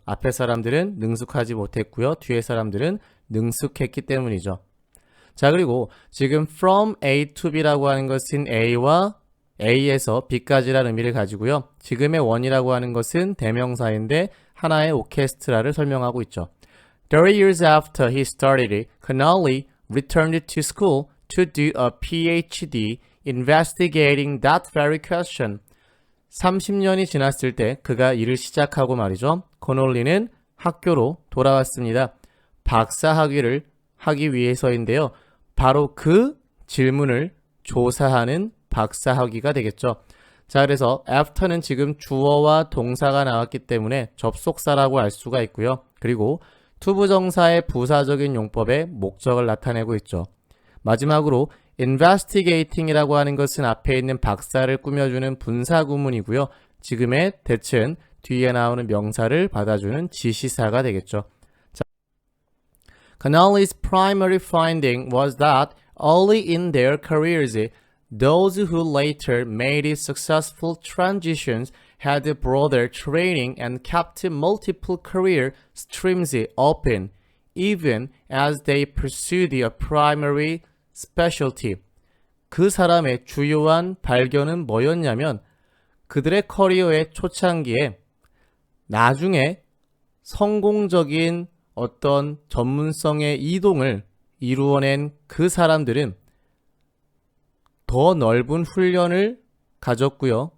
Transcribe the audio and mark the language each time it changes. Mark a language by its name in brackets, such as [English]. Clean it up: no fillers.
[Korean] 앞에 사람들은 능숙하지 못했고요. 뒤에 사람들은 능숙했기 때문이죠. 자, 그리고 지금 [English] from A to B [Korean] 라고 하는 것은 A와 A에서 B까지라는 의미를 가지고요. 지금의 원이라고 하는 것은 대명사인데 하나의 오케스트라를 설명하고 있죠. [English] 30 years after he started, Connolly returned to school to do a PhD investigating that very question. [Korean] 30년이 지났을 때 그가 일을 시작하고 말이죠. 코놀리는 학교로 돌아왔습니다. 박사 학위를 하기 위해서인데요. 바로 그 질문을 조사하는 박사 학위가 되겠죠. 자, 그래서 after는 지금 주어와 동사가 나왔기 때문에 접속사라고 알 수가 있고요. 그리고 투부정사의 부사적인 용법의 목적을 나타내고 있죠. 마지막으로 investigating이라고 하는 것은 앞에 있는 박사를 꾸며주는 분사구문이고요. 지금의 that은 뒤에 나오는 명사를 받아주는 지시사가 되겠죠. [English] Connolly's primary finding was that early in their careers, those who later made successful transitions had broader training and kept multiple career streams open, even as they pursued a primary specialty. [Korean] 그 사람의 주요한 발견은 뭐였냐면 그들의 커리어의 초창기에 나중에 성공적인 어떤 전문성의 이동을 이루어낸 그 사람들은 더 넓은 훈련을 가졌고요.